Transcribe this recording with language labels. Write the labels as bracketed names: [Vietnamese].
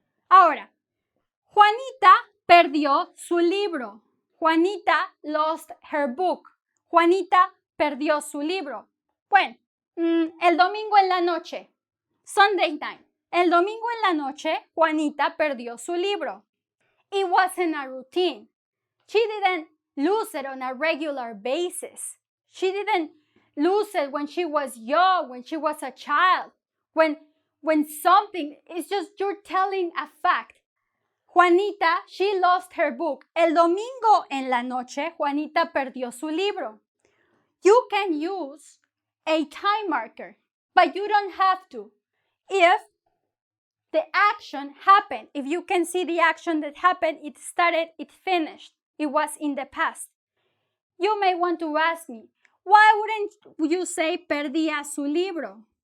[Spanish] Ahora, Juanita perdió su libro. [English] Juanita lost her book. [Spanish] Juanita perdió su libro. Bueno, el domingo en la noche. [English] Sunday night. [Spanish] El domingo en la noche, Juanita perdió su libro. [English] It wasn't a routine. She didn't lose it on a regular basis. She didn't lose it when she was young, when she was a child, when something, it's just you're telling a fact. Juanita, she lost her book. [Spanish] El domingo en la noche, Juanita perdió su libro. [English] You can use a time marker, but you don't have to. If the action happened, if you can see the action that happened, it started, it finished, it was in the past. You may want to ask me, why wouldn't you say [Spanish] perdía su libro?